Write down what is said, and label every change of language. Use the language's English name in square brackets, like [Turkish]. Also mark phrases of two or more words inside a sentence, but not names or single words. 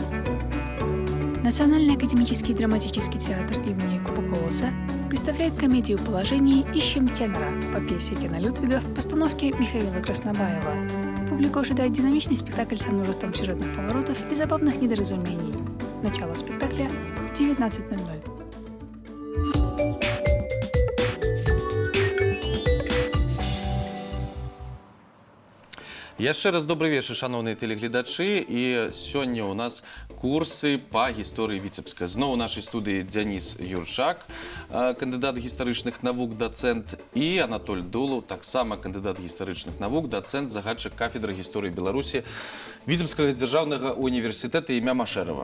[Russian] Национальный академический драматический театр имени Купополоса представляет комедию «Положение. Ищем тенора» по пьесе Кена Людвига в постановке Михаила Краснобаева. Публика ожидает динамичный спектакль со множеством сюжетных поворотов и забавных недоразумений. Начало спектакля в 19:00. [Belarusian] Яшчэ раз [Russian] добрый вечер, [Belarusian] шановныя телегледачы, і сёння у нас курсы па гісторыі Віцебска. Зноў у нашай студыі Дзяніс Юрчак, кандыдат гістарычных навук, дацэнт, і Анатоль Дулаў, таксама кандыдат гістарычных навук, дацэнт, загадчык кафедры гісторыі Беларусі Віцебскага дзяржаўнага універсітэта імя Машэрава.